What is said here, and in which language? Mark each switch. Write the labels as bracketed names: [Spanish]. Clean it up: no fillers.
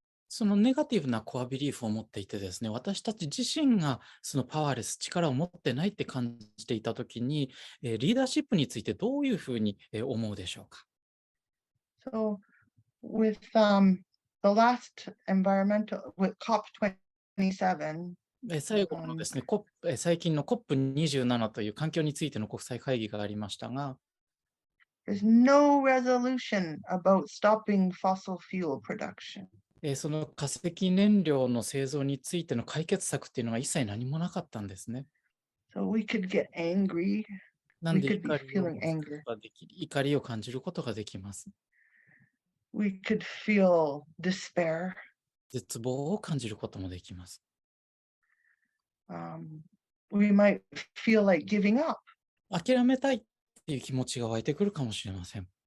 [Japanese] そのネガティブなコアビリーフを持っていてですね、私たち自身がそのパワーレス、力を持ってないって感じていたときに、リーダーシップについてどういうふうに思うでしょうか。 [English] So with the last with COP27, [Japanese] 最後のですね、最近の COP27 という環境についての国際会議がありましたが、 [English] there's no resolution about stopping fossil fuel production. [Japanese] その化石燃料の製造についての解決策っていうのが一切何もなかったんですね。 [English] So we could get angry. [Japanese] なんで [English] We could be feeling anger. [Japanese] 怒りを感じることができます。 [English] We could feel despair. [Japanese] 絶望を感じることもできます。 [English] We might feel like giving up. [Japanese] 諦めたいっていう気持ちが湧いてくるかもしれません。